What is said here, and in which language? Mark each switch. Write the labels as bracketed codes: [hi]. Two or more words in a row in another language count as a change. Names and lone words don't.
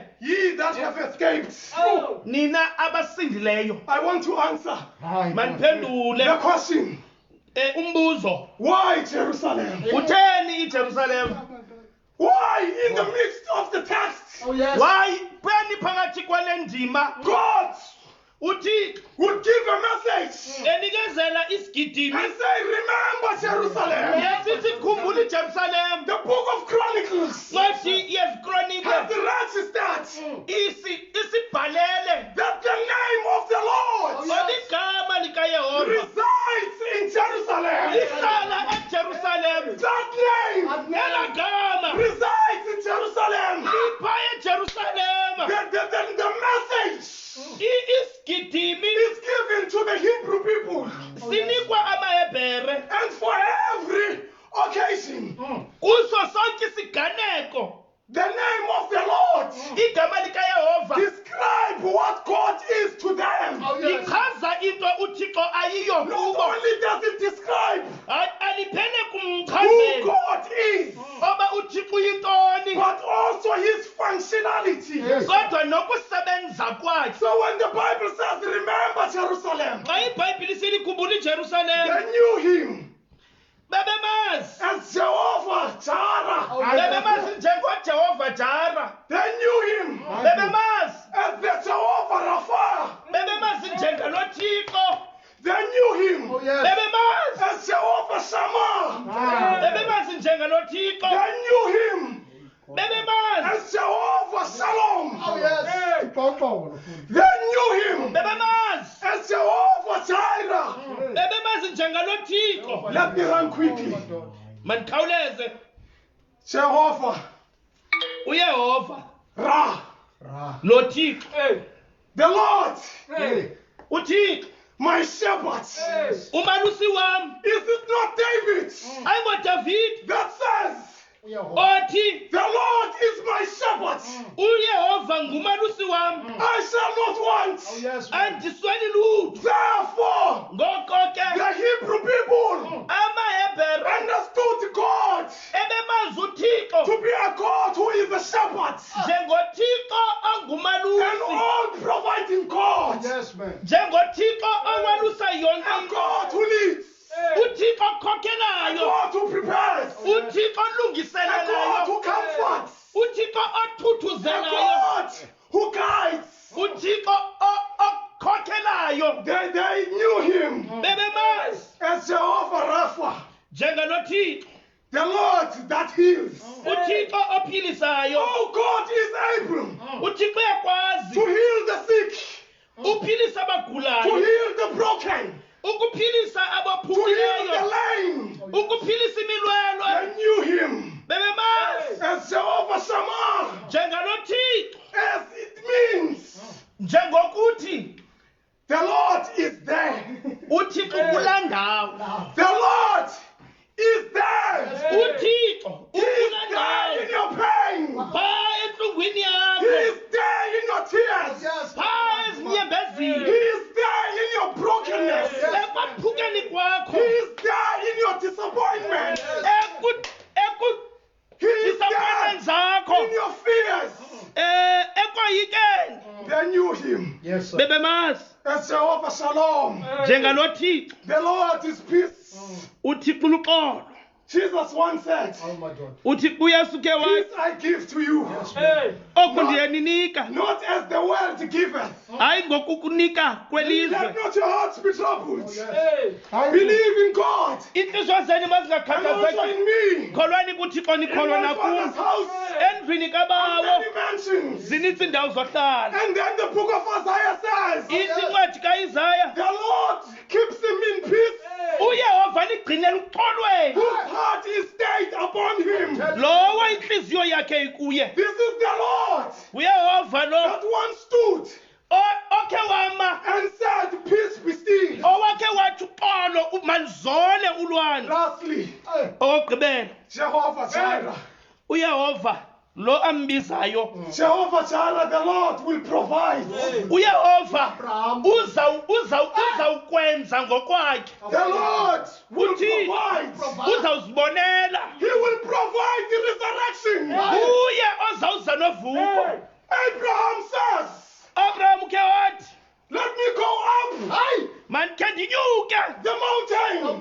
[en] Ye that have escaped. [xh] nina abasindileyo [en] I want to answer the [xh] mandiphendule [en] question. [xh] umbuzo [en] Why Jerusalem? [xh] kutheni ijerusalem [en] Why in the midst of the text? [xh] why pheni phakathi kwale ndima [en] God [xh] uthixo [en] would give a message [xh] enikezela isigidimi [en] and say, remember Jerusalem. [xh] yesithi khumbula ijerusalem [en] The book of Chronicles [xh] ncwadi yezikronike [en] has registered [xh] isibhalele [en] that the name of the Lord [xh] oligama likayehova [en] resides in Jerusalem. [xh] lihlala ejerusalem [en] That name [xh] ela gama [en] resides in Jerusalem. [xh] lipha ejerusalem [en] The message [xh] isigidimi [en] is given to the Hebrew people, [xh] sinikwa amahebhere [en] and for every occasion, [xh] kuso sonke isiganeko [en] the name of the Lord [xh] igama likayehova [en] describe what God is to them. [xh] lichaza into uthixo ayiyo [en] Not [xh] kubo [en] only does it describe [xh] aliphele [en] who [xh] kumchazela [en] God is, [xh] oba uthixo uyintoni [en] but also his functionality. [xh] kodwa nokusebenza kwakhe [en] So when the Bible says, remember Jerusalem, [xh] xa ibhayibhile silikhumbula ijerusalem [en] they knew him [xh] bebemazi [en] as Jehovah Jireh. [xh] bebemazi njengojehova jara [en] They knew him [xh] bebemazi [en] as the Jehovah Rapha. [xh] bebemazi njengalothixo [en] They knew him [xh] bebemazi [en] as Jehovah Shammah. [xh] bebemazi njengalothixo [en] They knew him [xh] bebemazi [en] as Jehovah Shalom. [xh] Iqoqo [en] They knew him [xh] bebemazi [en] as Jehovah Jireh. [xh] bebemazi njengalothixo [en] Let me run quickly. [xh] mandikhawuleze [en] Jehovah [xh] uyehova [en] Ra. [xh] nothixo [en] The Lord, [xh] uthixo [en] my shepherd. [xh] umalusi wam [en] Is it not David [xh] ayingodavide [en] that says, [xh] othi [en] the Lord is my shepherd, [xh] uyehova ngumalusi wam [en] I shall not want. [xh] andisweli lutho [en] Therefore, [xh] ngoko ke [en] the Hebrew people [xh] amahebhere [en] understood God [xh] ebemazi uthixo [en] to be a God who is a shepherd, [xh] njengothixo [en] an [xh] ongumalusi [en] all-providing God. man. [xh] njengothixo owalusa yonke [en] A God who leads. [xh] uthixo [en] A [xh] okhokhelayo [en] God who prepares. [xh] uthixo [en] A God [xh] olungiselelayo [en] who comforts. [xh] uthixo [en] A [xh] othuthuzelayo [en] God who guides. [xh] uthixo okhokhelayo [en] They knew him [xh] bebemazi [en] as Jehovah Rapha, [xh] njenganothixo [en] the Lord that heals. [xh] uthixo ophilisayo [en] Oh, God is able [xh] uthixo [en] to [xh] uyakwazi [en] heal the sick, [xh] uphilisa [en] to [xh] abagulayo [en] heal the broken, [xh] ukuphilisa [en] to heal the [xh] abaphukileyo [en] lame. [xh] ukuphilisa imilwelo [en] They knew him [xh] bebemazi [en] as Jehovah Shammah, [xh] njenganothixo [en] as it means [xh] njengokuthi [en] the Lord is there. [xh] uthixo kulaa ndawo [en] The Lord is there. [xh] uthixo [en] He is [xh] ukulaa [en] there in [xh] ndawo [en] your pain. [xh] phaa entlungwini [en] He [xh] yakho [en] is there in your tears. [xh] phaa [en] He [xh] ezinyembezini [en] is there in your brokenness. [xh] ekwaphukeni kwakho [en] He is there in your disappointment. He is disappointment there [xh] zakho [en] in your fears. [xh] ekoyikeni [en] They knew him Yes, sir. [xh] bebemazi [en] as Jehovah Shalom. [xh] njenganothixo [en] The Lord is peace. [xh] uthixo uluxolo [en] Jesus once said, Oh, my God. [xh] uthixo uyesu ke wathi [en] peace I give to you, [xh] oku ndiyaninika [en] not as the world giveth. [xh] hayi ngokukunika kwelizwe [en] Let not your hearts be troubled. I Believe in God [xh] iintliziyo zenu [en] and also [xh] mazingakhathazeki [en] in me. [xh] kholwani kuthixo [en] In [xh] nikholwa [en] my Father's [xh] nakum [en] house [xh] endlwini [en] are [xh] kabawo [en] many mansions. [xh] zinintsi iindawo zohlala [en] And then the book of Isaiah says, [xh] ithi incwadi kaIsaya [en] the Lord keeps him in peace, [xh] uyehova ligcinela uxolweni [en] whose heart is stayed upon him. [xh] lowo intliziyo yakhe ikuye [en] This is the Lord [xh] uyehova lo [en] that once stood [xh] okhe wama [en] and said, peace be still. [xh] owakhe wathi uxolo manizole ulwandle [en] Lastly, [xh] okugqibela [en] Jehovah Jireh. [xh] uyehova lo ambizayo [en] Jehovah Jireh, the Lord will provide. [xh] uyehova uzawukwenza ngokwakhe [en] The Lord will [xh] uthi [en] provide. [xh] uzawuzibonela [en] He will provide the resurrection. [xh] uye ozawuza novuko [en] Abraham says, [xh] abraham ke wathi [en] let me go up [xh] mandikhe ndinyuke [en] the mountain.